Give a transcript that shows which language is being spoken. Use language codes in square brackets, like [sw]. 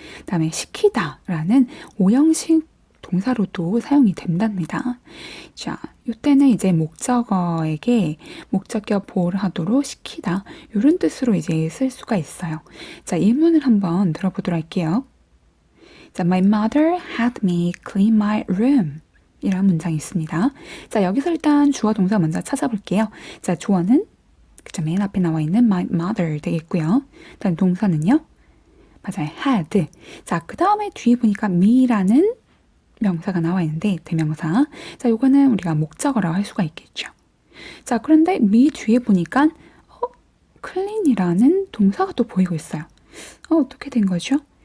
[ko] 그 다음에 시키다 라는 오형식 동사로도 사용이 된답니다. 자, 이때는 이제 목적어에게 목적격 보호를 하도록 시키다 이런 뜻으로 이제 쓸 수가 있어요. 자, 예문을 한번 들어보도록 할게요. [en] 자, My mother had me clean my room [ko] 이런 문장이 있습니다. 자, 여기서 일단 주어 동사 먼저 찾아볼게요. 자, 주어는 그쵸, 맨 앞에 나와 있는 my mother 되겠고요. 다음 동사는요. 맞아요. had. 자, 그 다음에 뒤에 보니까 me라는 명사가 나와 있는데 대명사. 자, 요거는 우리가 목적어라고 할 수가 있겠죠. 자, 그런데 me 뒤에 보니까 clean이라는 동사가 또 보이고 있어요. 어떻게 된 거죠?